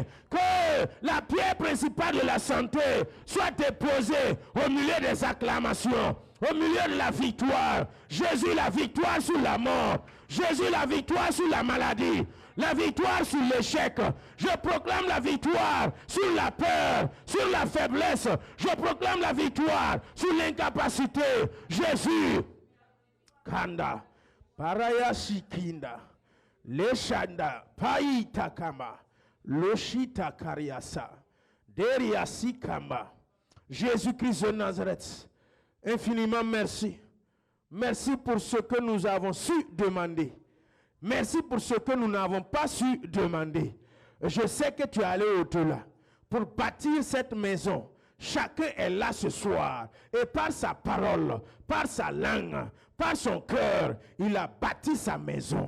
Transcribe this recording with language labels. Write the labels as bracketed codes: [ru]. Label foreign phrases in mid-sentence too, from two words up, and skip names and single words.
[fr] Que la pierre principale de la santé soit déposée au milieu des acclamations, au milieu de la victoire. Jésus, la victoire sur la mort. Jésus, la victoire sur la maladie. La victoire sur l'échec. Je proclame la victoire sur la peur, sur la faiblesse. Je proclame la victoire sur l'incapacité. Jésus. Kanda. Paraya Shikinda. Leshanda. Païta Kama. Loshita Kariasa. Deriasi Kama. Jésus-Christ de Nazareth. Infiniment merci. Merci pour ce que nous avons su demander. Merci pour ce que nous n'avons pas su demander. Je sais que tu es allé au-delà pour bâtir cette maison. Chacun est là ce soir et par sa parole, par sa langue, par son cœur, il a bâti sa maison.